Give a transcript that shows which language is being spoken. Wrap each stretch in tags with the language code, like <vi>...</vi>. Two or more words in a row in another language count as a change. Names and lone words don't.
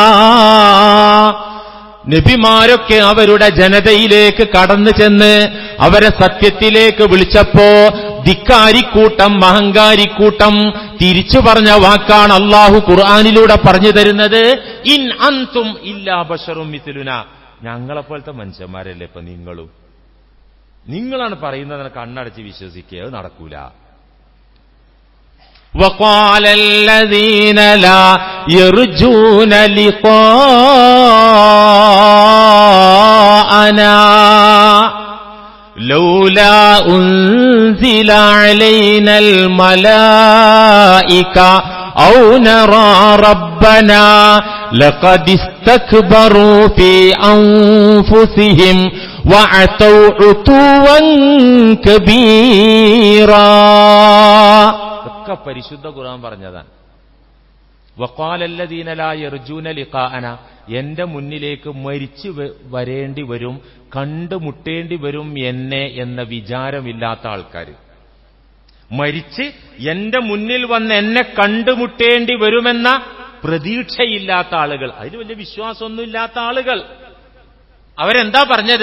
<ml>നബിമാരൊക്കെ അവരുടെ ജനതയിലേക്ക് കടന്നു ചെന്ന് അവരെ സത്യത്തിലേക്ക് വിളിച്ചപ്പോ ധിക്കാരിക്കൂട്ടം, അഹങ്കാരിക്കൂട്ടം തിരിച്ചു പറഞ്ഞ വാക്കാണ് അള്ളാഹു ഖുർആനിലൂടെ പറഞ്ഞു തരുന്നത്.</ml> <ar>إن أنتم إلا بشر مثلنا.</ar> <ml>ഞങ്ങളെപ്പോലത്തെ മനുഷ്യന്മാരല്ലേ ഇപ്പൊ നിങ്ങളും? നിങ്ങളാണ് പറയുന്നത് കണ്ണടച്ച് വിശ്വസിക്കുക, അത് നടക്കൂല.</ml> <ar>وقال الذين لا يرجون لقاءنا لولا أنزل علينا الملائكة أو نرى ربنا لقد استكبروا في أنفسهم وعتوا عتوا كبيرا.</ar> <ml>പരിശുദ്ധ ഖുർആൻ പറഞ്ഞതാണ്.</ml> <ar>وقال الذين لا يرجون لقاءنا.</ar> <ml>എന്റെ മുന്നിലേക്ക് മരിച്ചു വരേണ്ടി വരും, കണ്ടുമുട്ടേണ്ടി വരും എന്നെ എന്ന വിചാരമില്ലാത്ത ആൾക്കാർ, മരിച്ച് എന്റെ മുന്നിൽ വന്ന് എന്നെ കണ്ടുമുട്ടേണ്ടി വരുമെന്ന പ്രതീക്ഷയില്ലാത്ത ആളുകൾ, അതിൽ വലിയ വിശ്വാസമൊന്നുമില്ലാത്ത ആളുകൾ, അവരെന്താ പറഞ്ഞത്?</ml>